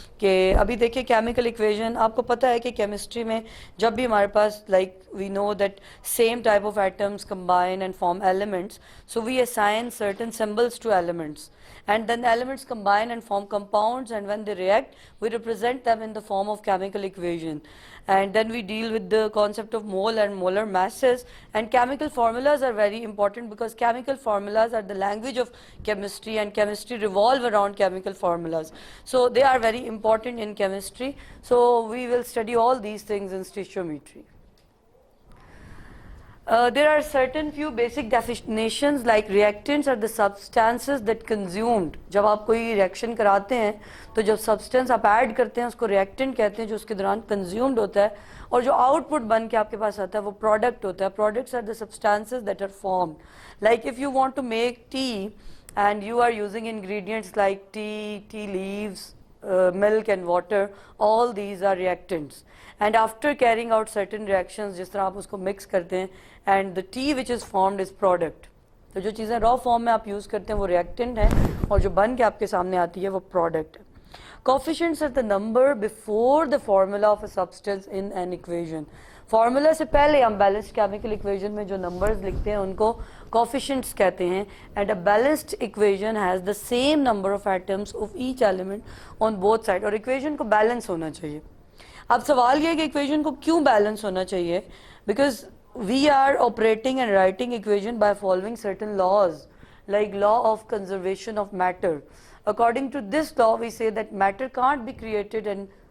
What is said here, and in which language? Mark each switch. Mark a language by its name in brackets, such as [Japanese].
[Urdu] کہ ابھی دیکھیں کیمیکل اکویژن آپ کو پتہ ہے کہ کیمسٹری میں جب بھی ہمارے پاس [English] Like we know that same type of atoms combine and form elements, so we assign certain symbols to elements, and then elements combine and form compounds, and when they react we represent them in the form of chemical equation. And then we deal with the concept of mole and molar masses, and chemical formulas are very important because chemical formulas are the language of chemistry, and chemistry revolve around chemical formulas, so they are very important in chemistry. So we will study all these things in stoichiometry. There are certain few basic definitions like reactants are the substances that consumed. [Urdu] جب آپ کوئی reaction کراتے ہیں تو جب substance آپ add کرتے ہیں اس کو ریئیکٹنٹ کہتے ہیں جو اس کے دوران کنزیومڈ ہوتا ہے, اور جو آؤٹ پٹ بن کے آپ کے پاس آتا ہے وہ پروڈکٹ ہوتا ہے. [English] Products are the substances that are formed. Like if you want to make tea and you are using ingredients like tea leaves, milk and water, all these are reactants. And after carrying out certain reactions, [Urdu] جس طرح آپ اس کو mix کرتے ہیں, [English] and the tea which is formed is product. [Urdu] تو جو چیزیں raw form میں آپ یوز کرتے ہیں وہ ریئیکٹنٹ ہیں, اور جو بن کے آپ کے سامنے آتی ہے وہ پروڈکٹ ہے. [English] Coefficients are the number before the formula of a substance in an equation. [Urdu] Formula سے پہلے ہم بیلنسڈ کیمیکل اکویژن میں جو نمبرز لکھتے ہیں ان کو کوفیشنٹس کہتے ہیں. [English] And a balanced equation has the same number of atoms of each element on both side. [Urdu] اور اکویژن کو بیلنس ہونا چاہیے. اب سوال یہ ہے کہ اکویژن کو کیوں بیلنس ہونا چاہیے؟ [English] Because we are operating and writing equation by following certain laws like law of conservation of matter. According to this law we say that matter can't be created and